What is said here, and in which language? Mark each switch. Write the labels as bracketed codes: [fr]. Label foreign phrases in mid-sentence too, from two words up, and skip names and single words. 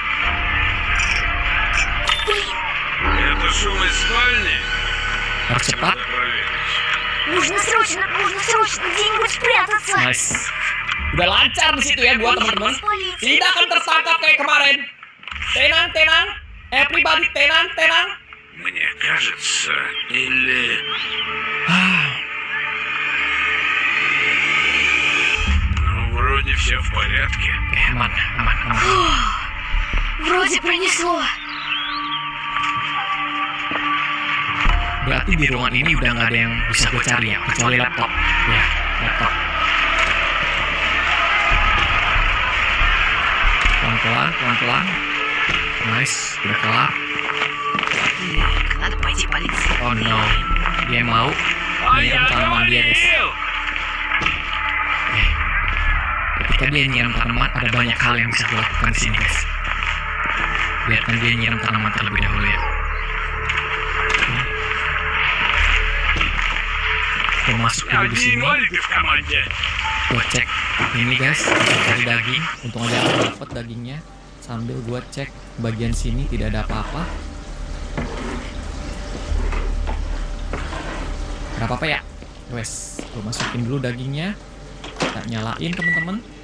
[id] Harus cepat. Nice. Udah lancar di situ ya gua teman-teman. Tidak akan tertangkap kayak kemarin. Tenang. Everybody tenang. [ru] Мне кажется, или... Все в порядке? [id] Aman. [ru] Вроде пронесло. [id] Berarti di ruangan ini udah nggak ada yang bisa gue cari ya, kecuali laptop. Ya, laptop. Pelan-pelan. Nice, udah kelar. [ru] Надо пойти полиции. [en] Oh no, [id] dia mau nyiram tanaman dia, guys. Ketika dia nyiram tanaman, ada banyak hal yang bisa gue lakukan di sini, guys. Biarkan dia nyiram tanaman terlebih dahulu ya. Gue masuk dulu di [ru] Одни [id] sini. [ru] инвалиды в команде. [id] Gue cek ini, guys, kita cari daging. Untung aja aku dapet dagingnya. Sambil gue cek bagian sini tidak ada apa-apa. Gak apa-apa ya. Wes, gue masukin dulu dagingnya. Kita nyalain, teman-teman.